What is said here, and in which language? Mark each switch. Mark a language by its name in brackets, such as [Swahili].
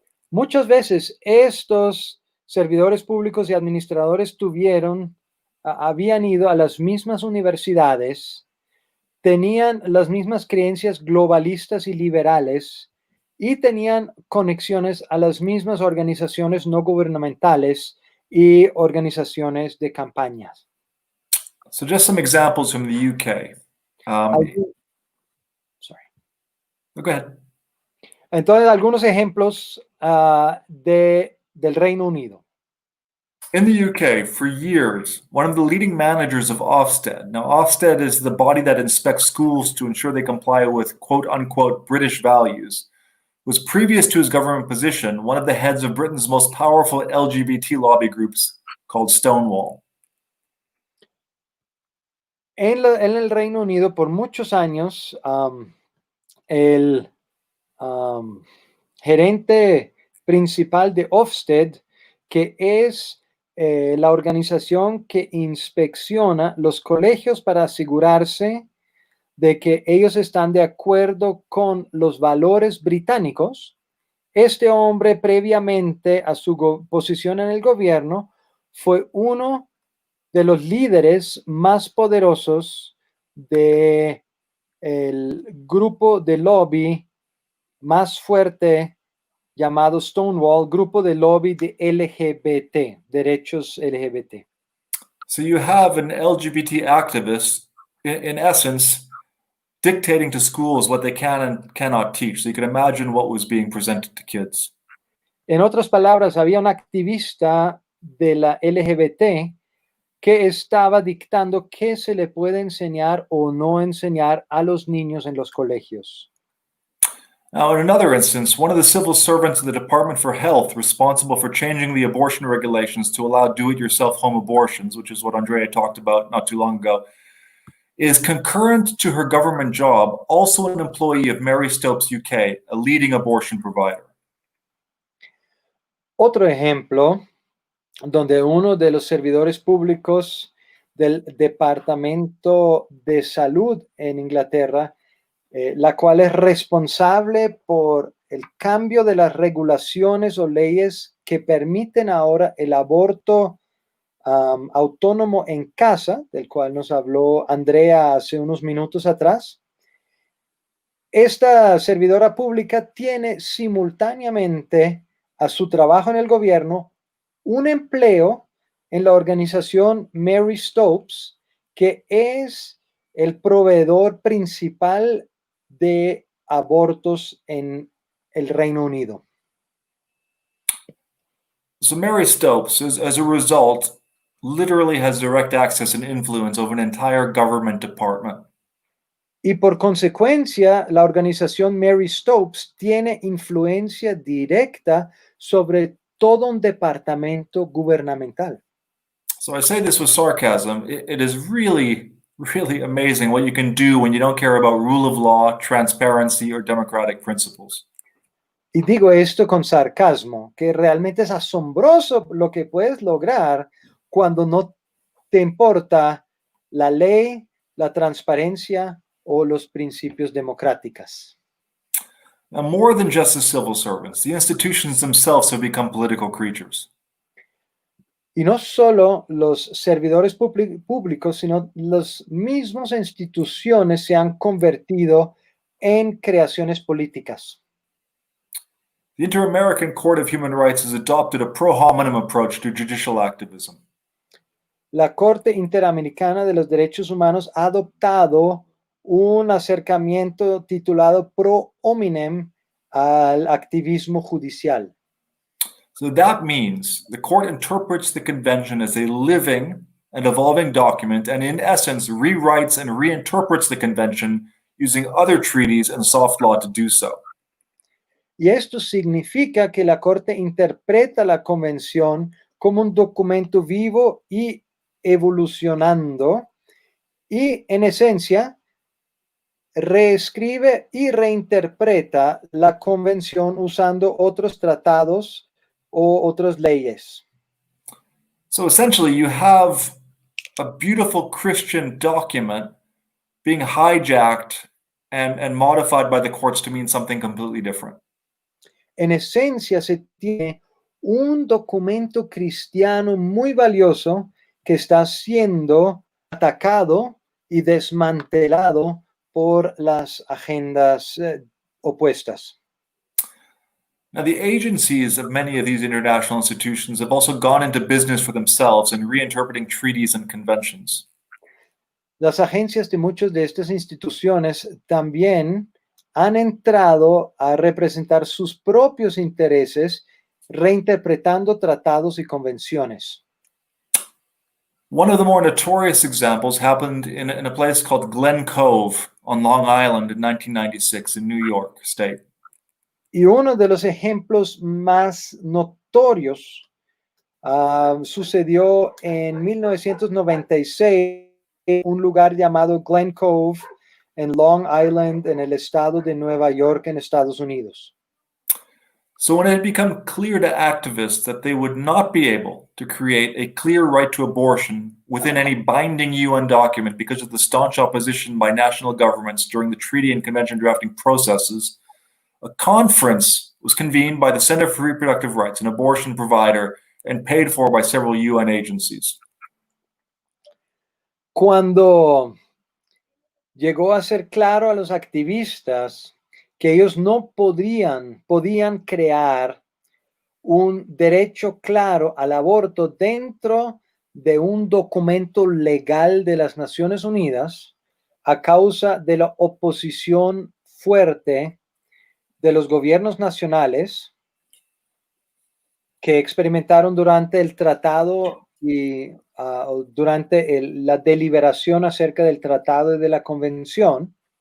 [Spanish] Muchas veces estos servidores públicos y administradores habían ido a las mismas universidades, tenían las mismas creencias globalistas y liberales y tenían conexiones a las mismas organizaciones no gubernamentales y organizaciones de campañas. [English] So just some examples from the UK. Go ahead. [Spanish] Entonces, algunos ejemplos del Reino Unido. [English] In the UK, for years, one of the leading managers of Ofsted, now Ofsted is the body that inspects schools to ensure they comply with quote-unquote British values, was previous to his government position one of the heads of Britain's most powerful LGBT lobby groups called Stonewall. [Spanish] En el Reino Unido, por muchos años, el gerente principal de Ofsted, que es la organización que inspecciona los colegios para asegurarse de que ellos están de acuerdo con los valores británicos. Este hombre, previamente a su posición en el gobierno, fue uno de los líderes más poderosos del grupo de lobby más fuerte llamado Stonewall, grupo de lobby de LGBT, derechos LGBT. [English] So you have an LGBT activist, in essence, dictating to schools what they can and cannot teach. So you can imagine what was being presented to kids. [Spanish] En otras palabras, había un activista de la LGBT que estaba dictando qué se le puede enseñar o no enseñar a los niños en los colegios. [English] Now, in another instance, one of the civil servants of the Department for Health responsible for changing the abortion regulations to allow do-it-yourself home abortions, which is what Andrea talked about not too long ago, is concurrent to her government job, also an employee of Mary Stopes UK, a leading abortion provider. [Spanish] Otro ejemplo donde uno de los servidores públicos del Departamento de Salud en Inglaterra, la cual es responsable por el cambio de las regulaciones o leyes que permiten ahora el aborto autónomo en casa, del cual nos habló Andrea hace unos minutos atrás. Esta servidora pública tiene simultáneamente a su trabajo en el gobierno un empleo en la organización Mary Stopes, que es el proveedor principal de abortos en el Reino Unido. [English] So Mary Stopes, as a result, literally has direct access and influence over an entire government department. [Spanish] Y por consecuencia, la organización Mary Stopes tiene influencia directa sobre todo un departamento gubernamental. [English] So I say this with sarcasm. It is really, really amazing what you can do when you don't care about rule of law, transparency, or democratic principles. [Spanish] Y digo esto con sarcasmo, que realmente es asombroso lo que puedes lograr cuando no te importa la ley, la transparencia o los principios democráticos. [English] Now, more than just the civil servants, the institutions themselves have become political creatures. [Spanish] Y no solo los servidores públicos, sino las mismas instituciones se han convertido en creaciones políticas. [English] The Inter-American Court of Human Rights has adopted a pro hominem approach to judicial activism. [Spanish] La Corte Interamericana de los Derechos Humanos ha adoptado un acercamiento titulado pro hominem al activismo judicial. [English] So that means the court interprets the convention as a living and evolving document and, in essence, rewrites and reinterprets the convention using other treaties and soft law to do so. [Spanish] Y esto significa que la Corte interpreta la convención como un documento vivo y evolucionando y, en esencia, reescribe y reinterpreta la convención usando otros tratados o otras leyes. [English] So essentially, you have a beautiful Christian document being hijacked and modified by the courts to mean something completely different. [Spanish] En esencia, se tiene un documento cristiano muy valioso que está siendo atacado y desmantelado por las agendas opuestas. [English] Now, the agencies of many of these international institutions have also gone into business for themselves in reinterpreting treaties and conventions. [Spanish] Las agencias de muchas de estas instituciones también han entrado a representar sus propios intereses reinterpretando tratados y convenciones. [English] One of the more notorious examples happened in a place called Glen Cove on Long Island in 1996 in New York State. [Spanish] Y uno de los ejemplos más notorios sucedió en 1996 en un lugar llamado Glen Cove en Long Island, en el estado de Nueva York, en Estados Unidos. [English] So when it had become clear to activists that they would not be able to create a clear right to abortion within any binding UN document because of the staunch opposition by national governments during the treaty and convention drafting processes, a conference was convened by the Center for Reproductive Rights, an abortion provider, and paid for by several UN agencies. [Spanish] Cuando llegó a ser claro a los activistas que ellos no podían crear un derecho claro al aborto dentro de un documento legal de las Naciones Unidas a causa de la oposición fuerte de los gobiernos nacionales que experimentaron durante el tratado y durante la deliberación acerca del tratado y de la convención.